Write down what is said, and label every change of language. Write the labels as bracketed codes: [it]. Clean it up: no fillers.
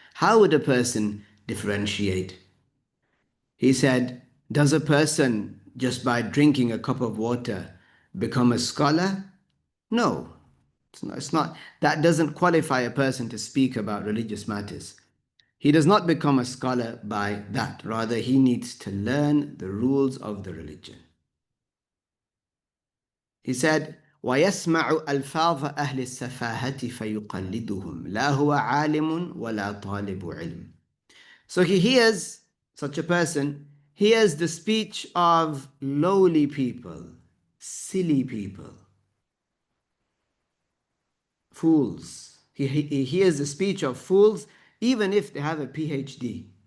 [en] How would a person differentiate? He said, does a person, just by drinking a cup of water, Become a scholar? No, it's not. That doesn't qualify a person to speak about religious matters. He does not become a scholar by that. Rather, he needs to learn the rules of the religion. He said, [ar] وَيَسْمَعُ أَلْفَاظَ أَهْلِ السَّفَاهَةِ فَيُقَلِّدُهُمْ لَا هُوَ عَالِمٌ وَلَا طَالِبُ عِلْمٍ. [en] So he hears, such a person, hears the speech of lowly people, silly people, fools. He hears the speech of fools even if they have a PhD.